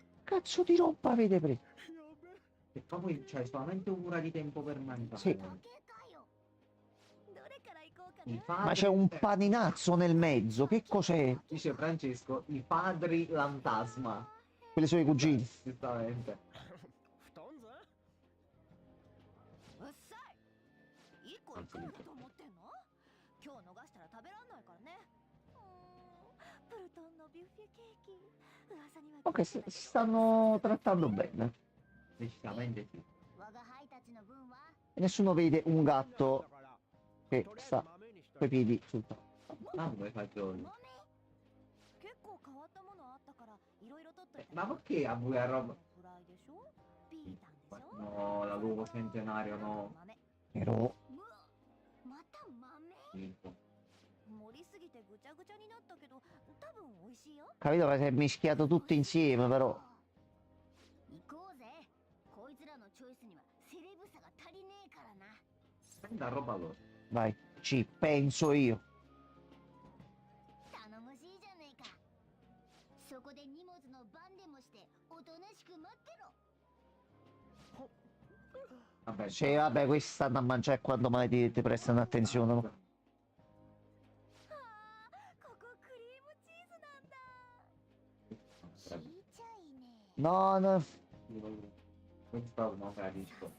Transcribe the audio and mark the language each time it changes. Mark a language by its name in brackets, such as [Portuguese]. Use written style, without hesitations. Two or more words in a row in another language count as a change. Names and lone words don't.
[Italian] cazzo di roba avete preso? E poi c'hai solamente un'ora di tempo per mangiare. Sì. [Japanese] どれから行こうか [Italian] I [Japanese] な [Italian] Ma c'è padri... un paninazzo nel mezzo, che cos'è? Dice Francesco, i padri fantasma. Quelli sono i cugini. Giustamente. [Japanese] 布団座うっさい1個いくらだと思ってんの今日逃したら食べらんないからねプルトンのビュッフェケーキ噂には [Italian] Ok, si stanno trattando bene. Decisamente sì. [Japanese] 我が輩たちの分は [Italian] E nessuno vede un gatto che [Japanese] とりあえず [Italian] sta [Japanese] 豆にしと [Italian] coi [Japanese] いて [Italian] piedi sul tavolo. Ma come fagioli? [Japanese] 豆結構変わったものあったからいろいろ取っといて [Italian] Ma perché a voi a roba... [Japanese] フライでしょピータンでしょ [Italian] No, la l'uovo centenario no. [Japanese] 豆 [Italian] Però [Japanese] うわまた豆 [Italian] Schifo. [Japanese] 盛りすぎてぐちゃぐちゃになったけど多分美味しいよ [Italian] capito che si è mischiato tutto insieme, però. [Japanese] 行こうぜこいつらのチョイスにはセレブさが足りねえからな [Italian] Prenda roba loro. Vai, ci penso io. [Japanese] 頼もしいじゃねえかそこで荷物の番でもしておとなしく待ってろ [Italian] Vabbè, Sì, vabbè, questi stanno a mangiare quando mai ti prestano attenzione. No? [Japanese] あーここクリームチーズなんだちっちゃいね [Italian] No, no. Questo non capisco.